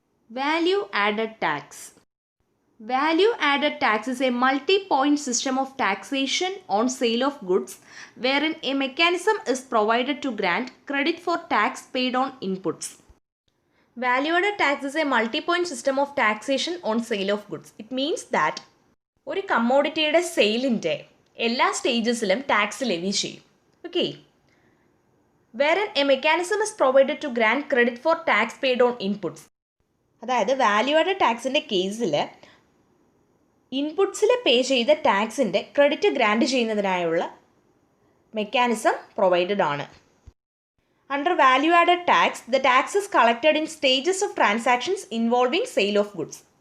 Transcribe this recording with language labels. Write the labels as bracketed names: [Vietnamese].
[English] Value added tax. Value added tax is a multi-point system of taxation on sale of goods wherein a mechanism is provided to grant credit for tax paid on inputs. Value added tax is a multi-point system of taxation on sale of goods. It means that [Malayalam] ഒരു കമ്മോഡിറ്റിയുടെ സെയിലിൻ്റെ എല്ലാ സ്റ്റേജസിലും tax levy ചെയ്യും. [English] Okay, വേറെ a mechanism is provided to grand credit for tax paid on inputs. [Malayalam] അതായത് value added ടാക്സിൻ്റെ കേസിൽ ഇൻപുട്സിൽ പേ ചെയ്ത ടാക്സിൻ്റെ credit grand ചെയ്യുന്നതിനായുള്ള mechanism provided ആണ്. [English] Under value added tax, the tax is collected in stages of transactions involving sale of goods.